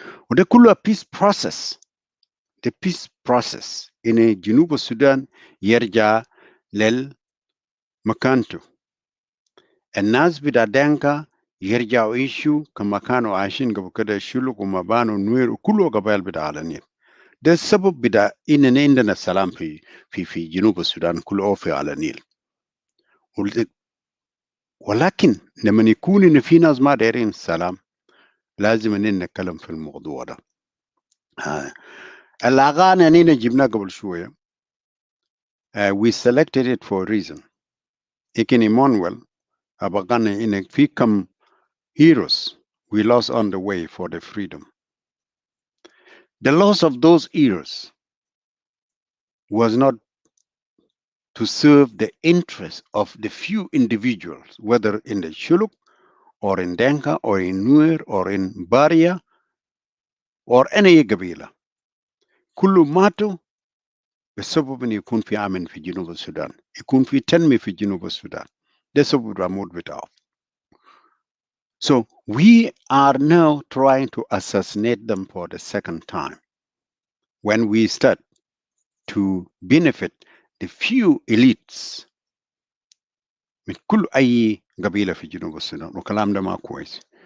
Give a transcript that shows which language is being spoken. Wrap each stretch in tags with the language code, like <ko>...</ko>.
<ar>وده كله peace process.</ar> <en>The peace process</en> <ar>إن جنوب السودان يرجع لمكانته. الناس بتاع دانكا يرجعوا يعيشوا كما كانوا عايشين قبل كده، الشلوك ومبانو ونوير وكله قبائل بتاع على النيل. ده السبب بتاع إننا عندنا السلام في جنوب السودان كله في على النيل. ولكن لما يكون إن في ناس ما دايرين السلام لازم إننا نتكلم في الموضوع ده. الأغاني إننا جبناها قبل شوية.</ar> <en>We selected it for a reason.</en> <ar>لكن Emmanuel أبغاني إن في كم</ar> <en>heroes we lost on the way for the freedom. The loss of those heroes was not to serve the interests of the few individuals, whether in the Shuluk or in Denka or in Nuer or in Baria or any قبيلة.</en> <ar>كله ماتوا بسبب أن يكون في أمن في جنوب السودان، يكون في تنمية في جنوب السودان. ده سبب العمود بتاعه.</ar> <en>So we are now trying to assassinate them for the second time when we start to benefit the few elites</en> <ar>من كل أي قبيلة في جنوب السودان، وكلام ده ما كويس.</ar>